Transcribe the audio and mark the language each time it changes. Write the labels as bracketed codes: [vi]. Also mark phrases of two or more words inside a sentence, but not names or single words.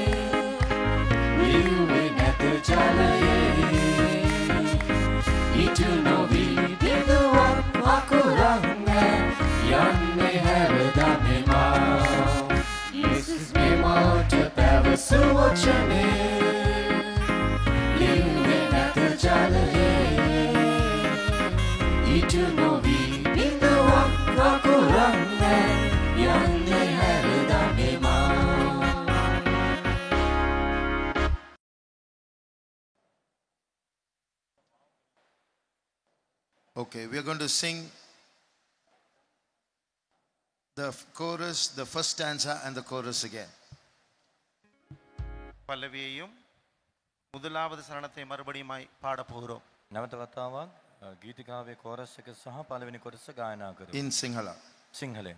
[si] ලිව්වේ නැත ජලයේ ඉටු නොවී බිඳුවක් අකුරක් නෑ යන්නේ හැරදා මේ මා යේසුස් මේ මාට පැවසු වචනේ ලිව්වේ නැත ජලයේ ඉටු නොවී බිඳුවක් අකුරක් නෑ යන්නේ හැරදා මේ මා [en] Okay, we are going to sing the chorus, the first stanza and the chorus again. [ta] பல்லவியையும் முதலாவது சரணத்தை மறுபடியும் பாட போகிறோம். [si] නැවත වතාවක් ගීතිකාවේ කෝරස් එක සහ පළවෙනි කොටස ගායනා කරමු. [en] In Sinhala. [si] සිංහලෙන්.